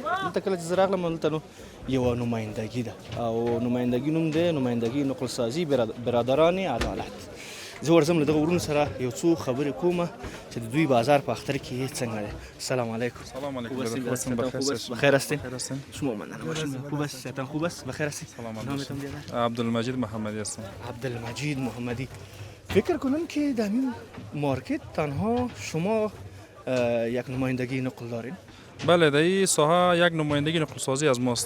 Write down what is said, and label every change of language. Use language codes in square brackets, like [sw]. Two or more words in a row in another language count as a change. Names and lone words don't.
[ps] دلته کله چې زه راغلم دلته نو یوه نمایندګي ده او نمایندګي نوم دی نمایندګي نقل سازي برادران عدالت. زه ورځم له دغه ورونو سره یو څو خبرې کومه چې د دوی بازار په اختر کې څنګه دی. [ar] السلام علیکم. سلام علیکم. [fa] بخیر هستین؟ شما مننه. خوب است؟ خوب است؟ بخیر هستین؟ نامتون بیاد؟ عبدالمجید محمدی هستم. عبدالمجید محمدی. فکر کنم که در این مارکت تنها شما یک نمایندگی نقل دارین؟ بله، در این ساحه یک نمایندگی نقل سازی از ماست.